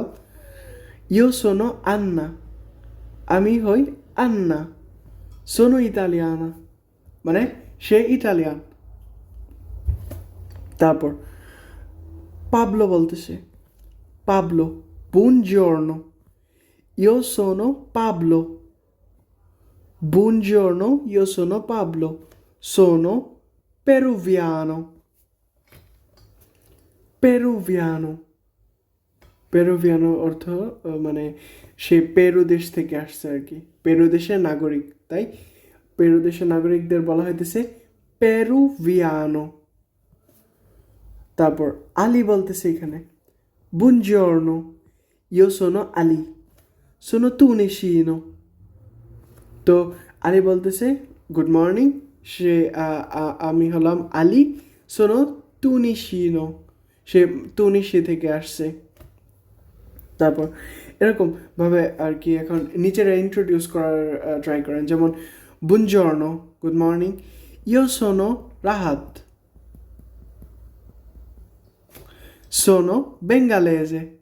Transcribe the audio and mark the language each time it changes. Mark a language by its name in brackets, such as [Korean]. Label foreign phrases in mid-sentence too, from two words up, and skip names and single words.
[Italian] io sono Anna, [Bangla] আমি হই আন্না, [Italian] sono italiana, [Bangla] মানে সে ইটালিয়ান। তারপর পাবলো বলতেছে, পাবলো, [Italian] buongiorno, io sono Pablo, buongiorno, io sono Pablo, sono peruviano. peruviano, peruviano [Bangla] অর্থ মানে সে পেরু দেশ থেকে আসছে আর কি, পেরু দেশের নাগরিক, তাই পেরু দেশের নাগরিকদের বলা হইতেছে পেরুভিয়ানো। তারপর আলী বলতেছে এখানে, [Italian] buongiorno, io sono Ali, sono tunisino। [Bangla] তো আলী বলতেছে [English] good morning, [Bangla] সে আমি হলাম আলী, [Italian] sono tunisino, [Bangla] সে তুনিশি থেকে আসছে। তারপর এরকম ভাবে আর কি এখন নিজেরা ইন্ট্রোডিউস করার ট্রাই করেন, যেমন বুনজর্নো, [English] good morning, [Italian] io sono Rahat, sono bengalese.